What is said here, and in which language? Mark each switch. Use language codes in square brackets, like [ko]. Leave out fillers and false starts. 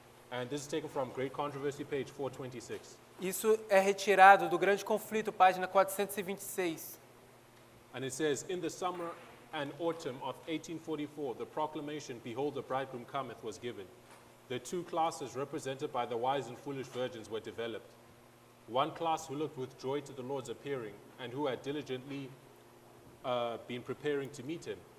[en] And this is taken from Great Controversy, page 426. [pt] Isso é retirado do Grande Conflito, página 426. [en] And it says, in the summer and autumn of 1844, the proclamation, Behold, the bridegroom cometh, was given. The two classes represented by the wise and foolish virgins were developed. One class who looked with joy to the Lord's appearing and who had diligently been preparing to meet him.